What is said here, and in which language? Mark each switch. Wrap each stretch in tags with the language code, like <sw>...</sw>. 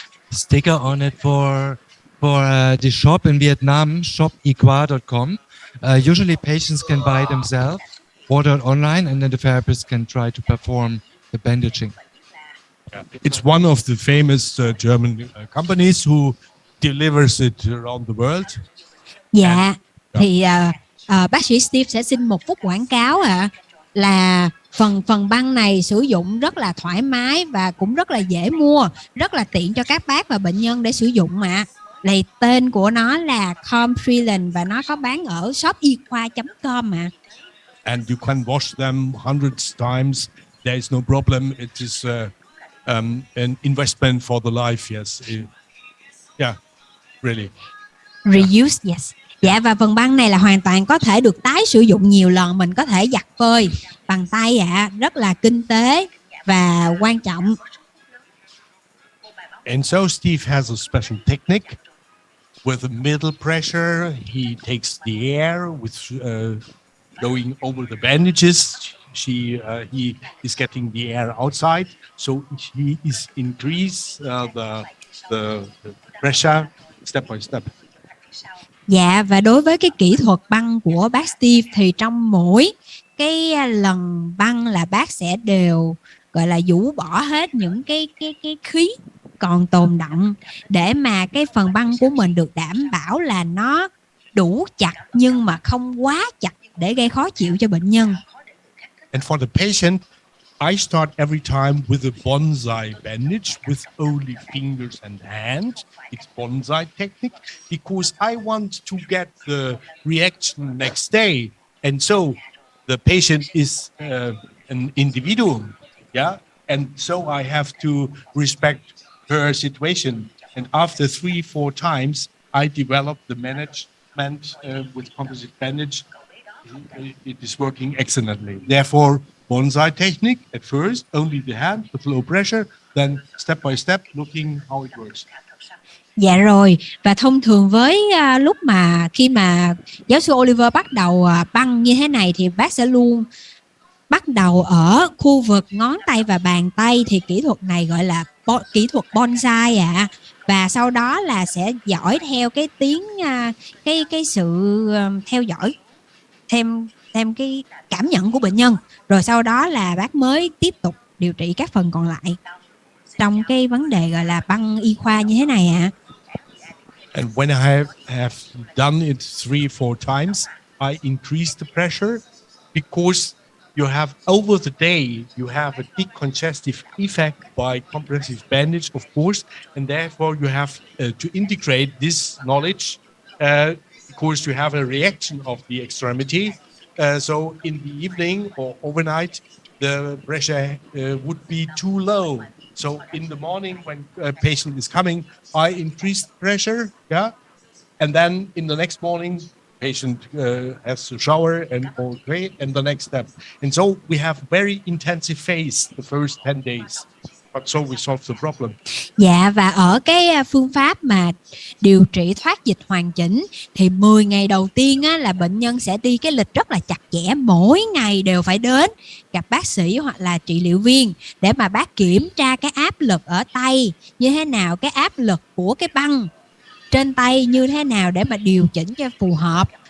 <en>Sticker on it for the shop in Vietnam, shopequa.com. Usually patients can buy themselves. ordered online, and then the therapist can try to perform the bandaging. It's one of the famous German companies who delivers it around the world.</en> <vi>Dạ, thì bác sĩ Steve sẽ xin 1 phút quảng cáo là phần băng này sử dụng rất là thoải mái và cũng rất là dễ mua, rất là tiện cho các bác và bệnh nhân để sử dụng ạ. Này tên của nó là Comfreeland và nó có bán ở shopyquoa.com ạ.</vi> <en>And you can wash them hundreds times. There is no problem. It is an investment for the life. Yes. Yeah. Really. Reuse, yes.</en> <vi>Dạ, và phần băng này là hoàn toàn có thể được tái sử dụng nhiều lần, mình có thể giặt phơi bằng tay rất là kinh tế và quan trọng.</vi> <en>And so Steve has a special technique with a middle pressure. He takes the air with going over the bandages. He is getting the air outside, so he is increase the pressure step by step.</en> <vi>Dạ, và đối với cái kỹ thuật băng của bác Steve thì trong mỗi cái lần băng là bác sẽ đều gọi là vũ bỏ hết những cái khí còn tồn đọng để mà cái phần băng của mình được đảm bảo là nó đủ chặt nhưng mà không quá chặt để gây khó chịu cho bệnh nhân.</vi> <en>And for the patient, I start every time with a bonsai bandage with only fingers and hands. It's bonsai technique because I want to get the reaction next day. And so the patient is an individual, yeah? And so I have to respect her situation. And after 3-4 times, I develop the management with composite bandage. It is working excellently. Therefore, bonsai technique at first, only the hand, the flow pressure, then step by step looking how it works.</en> <vi>Dạ rồi, và thông thường với lúc mà khi mà giáo sư Oliver bắt đầu băng như thế này thì bác sẽ luôn bắt đầu ở khu vực ngón tay và bàn tay, thì kỹ thuật này gọi là kỹ thuật bonsai và sau đó là sẽ dõi theo cái tiếng cái sự theo dõi thêm cái cảm nhận của bệnh nhân, rồi sau đó là bác mới tiếp tục điều trị các phần còn lại trong cái vấn đề gọi là băng y khoa như thế này</vi> <en>And when I have done it 3-4 times, I increase the pressure because you have over the day, you have a decongestive effect by compressive bandage, of course, and therefore you have to integrate this knowledge because you have a reaction of the extremity. So in the evening or overnight, the pressure would be too low. So in the morning when a patient is coming, I increase the pressure, yeah, and then in the next morning, patient has to shower and okay, and the next step. And so we have very intensive phase the first 10 days. But so we solve the problem.</en> <vi>Dạ, và ở cái phương pháp mà điều trị thoát dịch hoàn chỉnh thì 10 ngày đầu tiên là bệnh nhân sẽ đi cái lịch rất là chặt chẽ, mỗi ngày đều phải đến gặp bác sĩ hoặc là trị liệu viên để mà bác kiểm tra cái áp lực ở tay như thế nào, cái áp lực của cái băng trên tay như thế nào để mà điều chỉnh cho phù hợp.</vi>